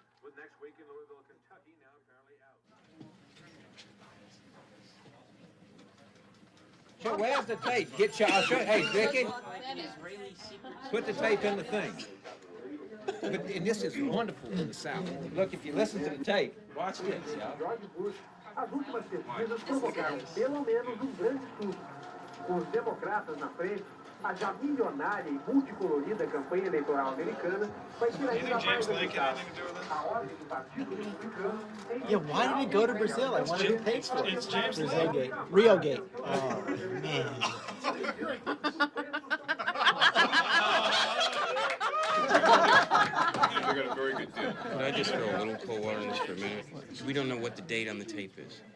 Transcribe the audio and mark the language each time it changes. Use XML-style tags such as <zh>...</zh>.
<en>With next week in Louisville, Kentucky, now apparently out. So where's the tape? I'll show you. Hey, Vicky, put the tape in the thing. And this is wonderful in the South. Look, if you listen to the tape, watch this, y'all.</en> <pt>As últimas pesquisas provocaram pelo menos grande susto. Com os democratas na frente, a já milionária e multicolorida campanha eleitoral americana vai ser ainda mais eficaz. A ordem do Partido Republicano...</pt> <en>Yeah, why did we go to Brazil? I wanted to pay for it. It's James Brazilgate. Riogate. Oh, man. We got a very good deal. Could I just throw a little cold water on this for a minute? We don't know what the date on the tape is.</en>